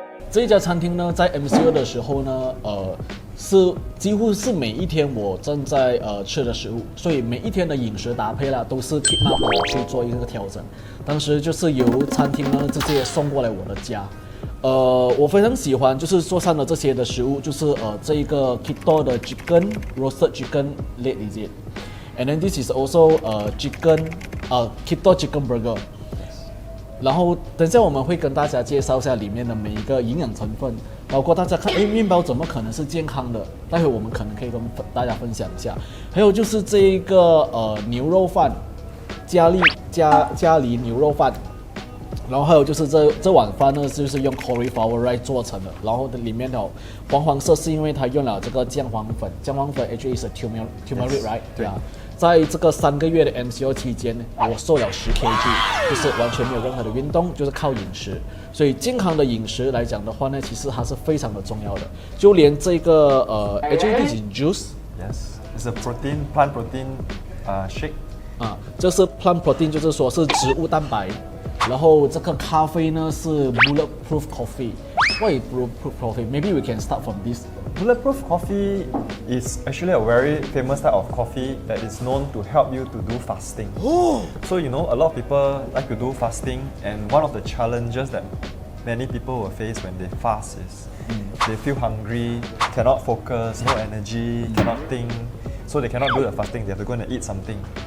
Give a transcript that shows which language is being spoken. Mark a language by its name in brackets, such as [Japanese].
[Chinese] 这一家餐厅呢，在 MCO 的时候呢，是几乎是每一天我正在吃的食物，所以每一天的饮食搭配啦，都是 Kit Mah 我去做一个调整。当时就是由餐厅呢直接送过来我的家。我非常喜欢就是做上的这些的食物，就是这一个 keto 的 [English] chicken roasted chicken leg is it，and then this is also chicken Keto Chicken Burger。 [Chinese] 然后等一下我们会跟大家介绍一下里面的每一个营养成分，包括大家看，面包怎么可能是健康的？待会我们可能可以跟大家分享一下。还有就是这一个牛肉饭，咖喱牛肉饭。然后还有就是这碗饭呢，就是用 cauliflower rice 做成的，然后里面的黄色是因为它用了这个姜黄粉 [English] actually is a turmeric right？ [Chinese] 对啊，在这个3个月的 MCO 期间，我瘦了10 kg， 就是完全没有任何的运动，就是靠饮食。所以健康的饮食来讲的话呢，其实它是非常的重要的。就连这个 [English] actually this is juice。Yes, it's a plant protein shake。 [Chinese] 这是 plant protein， 就是说是植物蛋白。然后这个咖啡呢是 bulletproof coffee。 [English] What is bulletproof coffee? Maybe we can start from this. Bulletproof coffee is actually a very famous type of coffee that is known to help you to do fasting. So a lot of people like to do fasting, and one of the challenges that many people will face when they fast is they feel hungry, cannot focus, no energy, cannot think, so they cannot do the fasting. They have to go and eat something.